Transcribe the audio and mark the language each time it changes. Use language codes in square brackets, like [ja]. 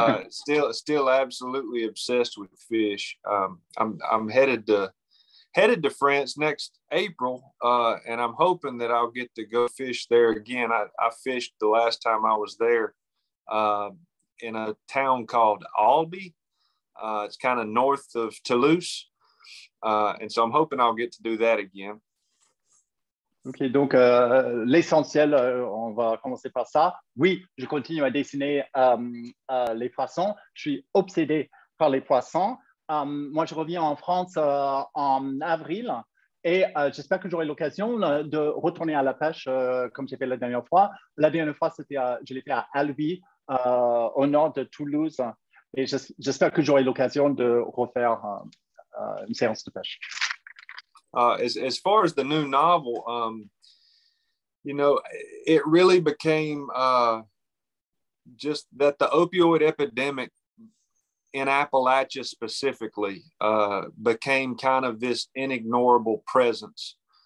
[en] Still absolutely obsessed with fish. I'm headed to France next April, and I'm hoping that I'll get to go fish there again. I fished the last time I was there in a town called Albi. It's kind of north of Toulouse, and so I'm hoping I'll get to do that again. [fr] Ok, donc l'essentiel, on va commencer par ça. Oui, je continue à dessiner les poissons. Je suis obsédé par les poissons. Moi, je reviens en France en avril et j'espère que j'aurai l'occasion de retourner à la pêche comme j'ai fait la dernière fois. La dernière fois, je l'ai fait à Albi, au nord de Toulouse. Et j'espère que j'aurai l'occasion de refaire une séance de pêche. [en] As far as the new novel, it really became just that the opioid epidemic in Appalachia specifically became kind of this inignorable presence.